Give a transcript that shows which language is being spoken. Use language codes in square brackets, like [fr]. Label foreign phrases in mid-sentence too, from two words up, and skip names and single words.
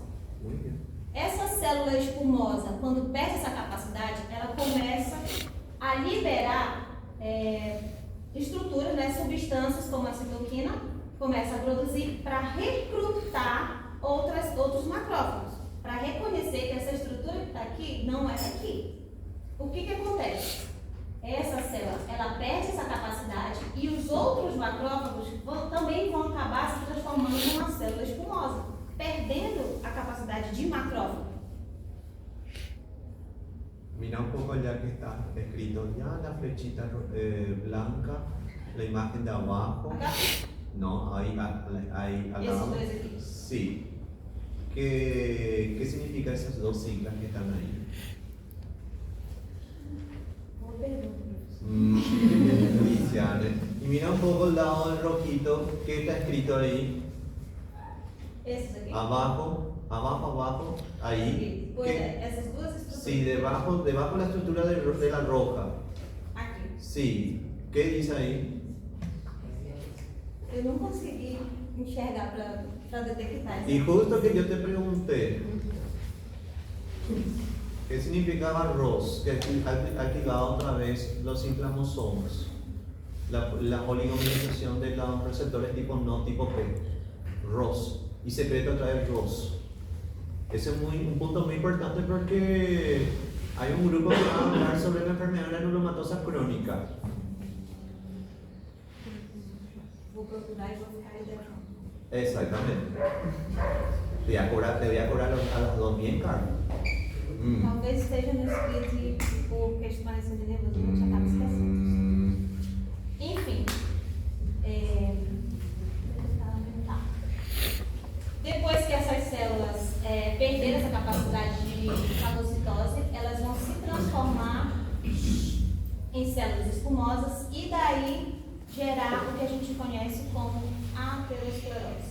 [pt] Essa célula espumosa, quando perde essa capacidade, ela começa a liberar estruturas, né, substâncias como a citoquina, começa a produzir para recrutar outros macrófagos, para reconhecer que essa estrutura que está aqui não é daqui. O que acontece? Essa célula, ela perde essa capacidade e os outros macrófagos também vão acabar se transformando numa célula espumosa, perdendo a capacidade de macrófago. [es] Mira un poco ya que está escrito ya la flechita blanca, la imagen de abajo. Acá? No, ahí al Esos lado. dos aquí. Sí. ¿Qué significa esas dos siglas que están ahí? Cristiane. Y mira un poco el lado del rojito, ¿qué está escrito ahí? [pt] Esses aqui? [es] Abajo, ahí. [pt] Pois [es] ¿Qué? [pt] é, essas duas estruturas. [es] Sí, debajo la estructura de la roja. [pt] Aqui. [es] Sí. ¿Qué dice ahí? [pt] Eu não consegui enxergar para detectar isso. [es] Y justo que yo te pregunté, ¿qué significaba ROS? Que activaba otra vez los inflammosomas, la oligomerización de los receptores tipo no, tipo P, ROS, y secreta otra vez ROS. Ese es un punto muy importante porque hay un grupo que va a hablar sobre la enfermedad granulomatosa crónica. [pt] Vou procurar e vou ficar aí dentro. [es] Exactamente. Te voy a cobrar a las dos bien caro. [pt] Talvez esteja no script por questões de nervoso, a gente acaba esquecendo. Enfim. Tá. Depois que essas células perderam essa capacidade de fagocitose, elas vão se transformar em células espumosas e daí gerar o que a gente conhece como aterosclerose.